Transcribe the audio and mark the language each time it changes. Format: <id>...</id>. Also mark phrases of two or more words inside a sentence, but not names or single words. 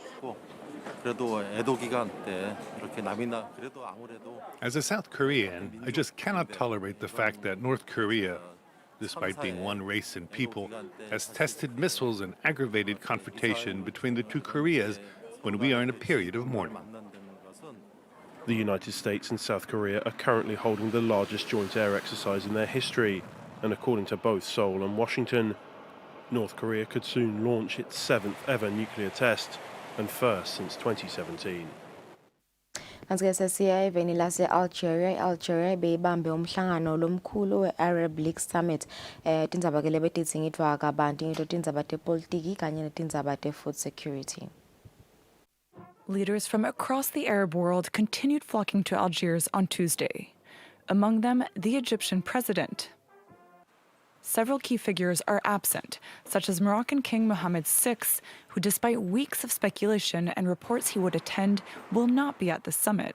<en>As a South Korean, I just cannot tolerate the fact that North Korea, despite being one race and people, has tested missiles and aggravated confrontation between the two Koreas when we are in a period of mourning. The United States and South Korea are currently holding the largest joint air exercise in their history, and according to both Seoul and Washington, North Korea could soon launch its 7th ever nuclear test, and first since 2017.</en> <ss>Kanti-ke sesiya eveni lase-Algeria beyibambe umhlangano lomkhulu we-Arab League Summit. Tindzaba ke lebetitsingitwa kabanti ngito tindzaba tepolitiki kanye netindzaba te-</ss> <en>food security. Leaders from across the Arab world continued flocking to Algiers on Tuesday. Among them, the Egyptian president. Several key figures are absent, such as Moroccan King Mohammed VI, who, despite weeks of speculation and reports he would attend, will not be at the summit.</en>